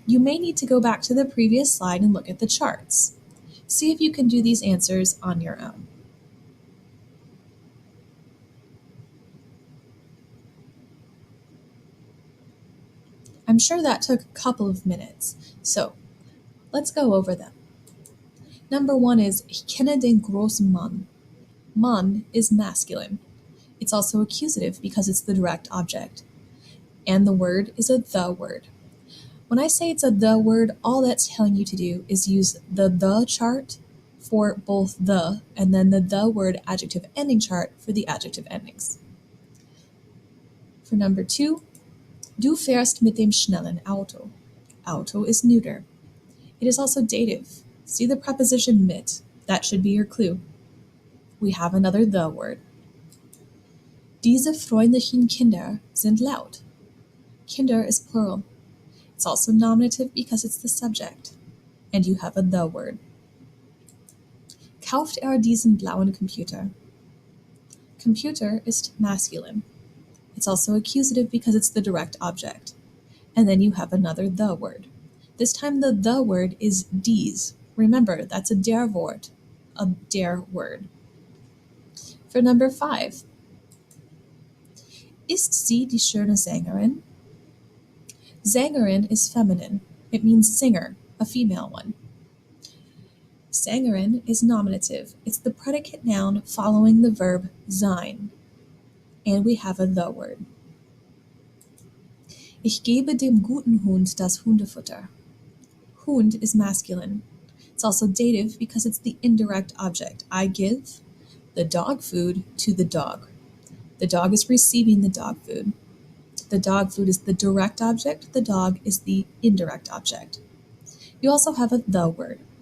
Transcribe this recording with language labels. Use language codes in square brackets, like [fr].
[en] You may need to go back to the previous slide and look at the charts. See if you can do these answers on your own. I'm sure that took a couple of minutes, so let's go over them. Number 1 is [de] Ich kenne den großen Mann. [en] Mann is masculine. It's also accusative because it's the direct object. And the word is a the word. When I say it's a the word, all that's telling you to do is use the chart for both the and then the word adjective ending chart for the adjective endings. For number 2, [de] du fährst mit dem schnellen Auto. [en] Auto is neuter. It is also dative. See the preposition mit. That should be your clue. We have another the word. [de] Diese freundlichen Kinder sind laut. [en] Kinder is plural. It's also nominative because it's the subject. And you have a the word. [de] Kauft diesen blauen Computer? [en] Computer is masculine. It's also accusative because it's the direct object. And then you have another the word. This time the word is dies. Remember, that's a [de] der Wort, [en] a der word. For number 5, [de] ist sie die schöne Sängerin? [en] Sängerin is feminine. It means singer, a female one. Sängerin is nominative. It's the predicate noun following the verb sein. And we have a the word. [de] Ich gebe dem guten Hund das Hundefutter. [en] Hund is masculine. It's also dative because it's the indirect object. I give the dog food to the dog. The dog is receiving the dog food. The dog food is the direct object. The dog is the indirect object. You also have a the word.